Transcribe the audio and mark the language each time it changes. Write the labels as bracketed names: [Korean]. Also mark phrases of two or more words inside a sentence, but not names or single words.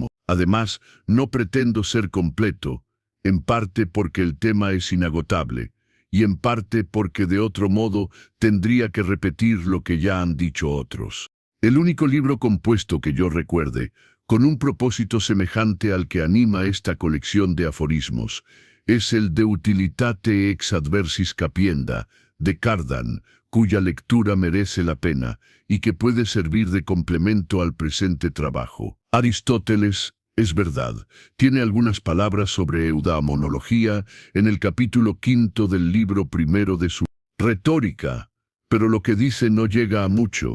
[Spanish] Además, no pretendo ser completo, en parte porque el tema es inagotable, y en parte porque de otro modo tendría que repetir lo que ya han dicho otros. El único libro compuesto que yo recuerde, con un propósito semejante al que anima esta colección de aforismos, es el De Utilitate ex adversis capienda, de Cardan, cuya lectura merece la pena y que puede servir de complemento al presente trabajo. Aristóteles, es verdad, tiene algunas palabras sobre eudaimonología en el capítulo 5 del libro primero de su Retórica, pero lo que dice no llega a mucho.